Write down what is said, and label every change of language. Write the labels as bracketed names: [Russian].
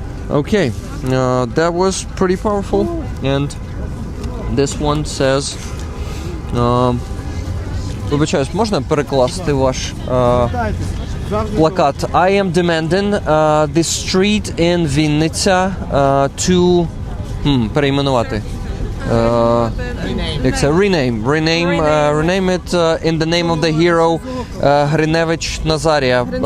[English] Okay, that was pretty powerful, and this one says. [Ukrainian] Вибачаюсь, можна перекласти ваш плакат? [English] I am demanding the street in Vinnytsia to [Ukrainian] перейменувати. Як це? [English] Rename it in the name of the hero Гриневич Назарія.